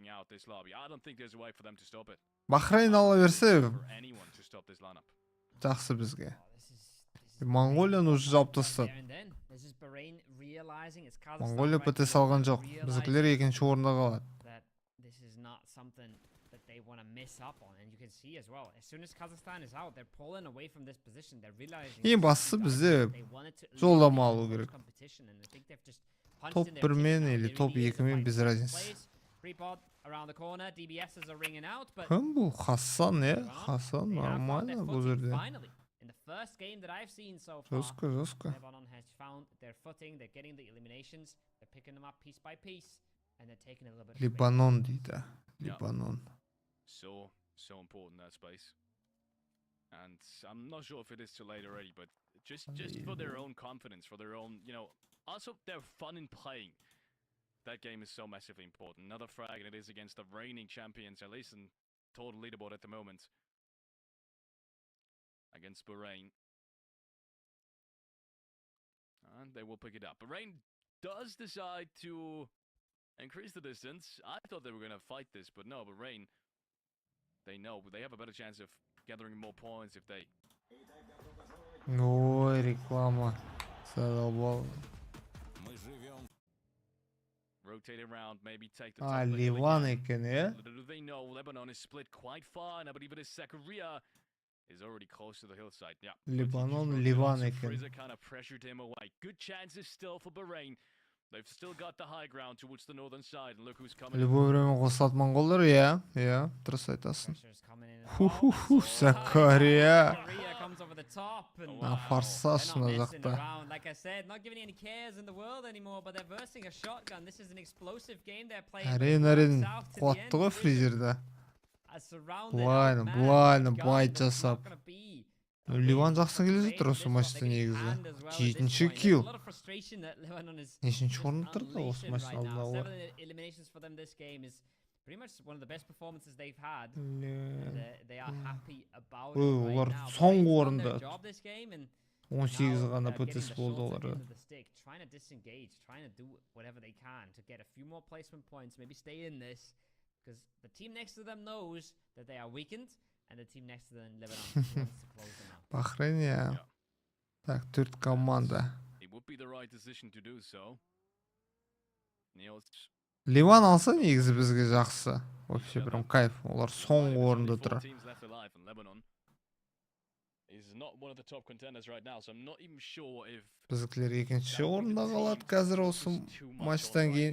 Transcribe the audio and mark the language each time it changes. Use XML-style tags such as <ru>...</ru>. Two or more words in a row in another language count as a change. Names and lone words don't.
<kk>Бахрейн ала берсе жақсы бізге. Монголияны уже жауып тастады. Монголия ПТС алған жоқ. Біздікілер екінші орында қалады.</kk> <en>they want to miss up on, and you can see as well, as soon as Kazakhstan is out, they're pulling away from this position. They're realizing</en> <kk>ең бастысы бізде жолдама алу керек. Топ 1 мен или топ 2 мен</kk> <ru>без разницы.</ru> <kk>Кім бұл? Хасан, Хасан нормально бұл жерде. Жестко. Либанон дейді. Либанон.</kk> <en>So important that space. And I'm not sure if it is too late already, but just for their own confidence, for their own, also their fun in playing. That game is so massively important. Another frag, and it is against the reigning champions, at least in total leaderboard at the moment. Against Bahrain. And they will pick it up. Bahrain does decide to increase the distance. I thought they were going to fight this, but no, Bahrain, they know they have a better chance of gathering more points if they...</en> <ru>Ой, реклама. Задолбал.</ru> <en>Rotate around, maybe take the top.</en> <kk>Ливан екен,</kk> <en>Little do they know, Lebanon is split quite far, and I believe it is Zakaria is already close to the hillside. Yeah.</en> <kk>Ливан, Ливан екен.</kk> <en>Frieza kind of pressured him away. Good chances still for Bahrain. They've still got the high ground towards the northern side. Look who's coming.</en> <ru>Любое время</ru> <kk>қосылады монғолдар, дұрыс айтасың. Закария. Форсаж мына жақта. Әрең қуатты ғой фризерді. Бұлайны байт жасап. Ливан жақсы келе жатыр осы матчта негізі. 7-ші килл. Нешінші орында тұрды осы матчтың алдында олар.</kk> <en>Pretty much one of the best performances they've had. They are happy about</en> <kk>олар соңғы орында. 18 ғана ПТС болды олар.</kk> <en>Trying to disengage, trying to do whatever they can to get a few more placement points, maybe stay in this, because the team next to them knows that they are weakened, and the team next to them, Lebanon, wants to close them out.</en> <kk>Бахрейн, Так, 4 команда.</kk> <en>It would be the right decision to do so.</en> <kk>Ливан алса негізі бізге жақсы.</kk> <ru>Вообще прям кайф.</ru> <kk>Олар соңғы орында тұр. Біздікілер екінші орында қалады қазір осы матчтан кейін.</kk>